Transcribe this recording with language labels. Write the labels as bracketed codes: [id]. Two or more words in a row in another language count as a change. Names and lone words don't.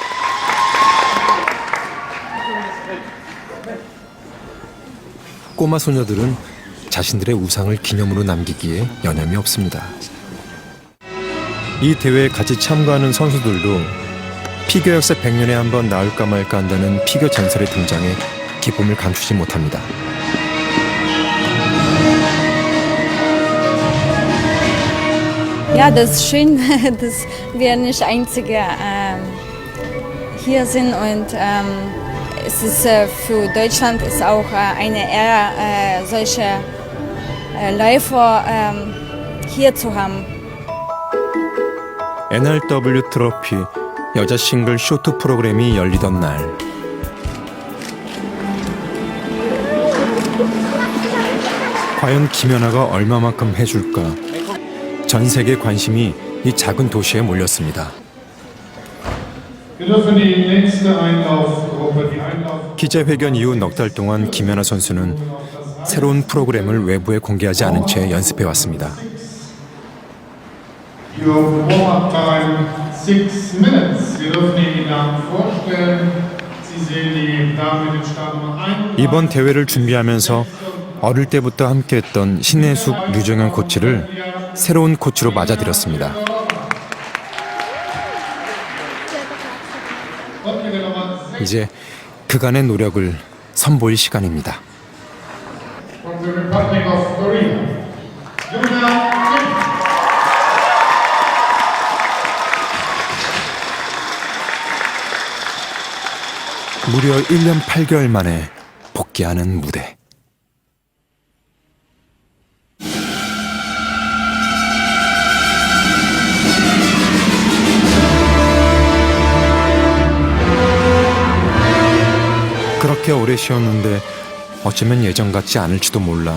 [ko] 꼬마 소녀들은 자신들의 우상을 기념으로 남기기에 여념이 없습니다. 이 대회에 같이 참가하는 선수들도 피겨 역사 100년에 한 번 나올까 말까 한다는 피겨 전설의 등장에 기쁨을 감추지 못합니다. [de] Ja, das ist schön, dass wir nicht Einzige hier sind und es ist für Deutschland ist auch eine Ehre, solche Läufer hier zu haben. [ko] NRW 트로피 여자 싱글 쇼트 프로그램이 열리던 날, 과연 김연아가 얼마만큼 해줄까? 전 세계 관심이 이 작은 도시에 몰렸습니다. 기자회견 이후 넉 달 동안 김연아 선수는 새로운 프로그램을 외부에 공개하지 않은 채 연습해 왔습니다. [en] Your warm-up time 6 minutes. [de] Wir dürfen Ihnen die Damen vorstellen. Sie sehen die Damen mit dem Startnummer 1. [ko] 이번 대회를 준비하면서 어릴 때부터 함께했던 신혜숙, 류정현 코치를 새로운 코치로 맞아들였습니다. 이제 그간의 노력을 선보일 시간입니다. [en] From the Republic of Korea. Yuna Kim. [ko] 무려 1년 8개월 만에 복귀하는 무대. 그렇게 오래 쉬었는데 어쩌면 예전 같지 않을지도 몰라.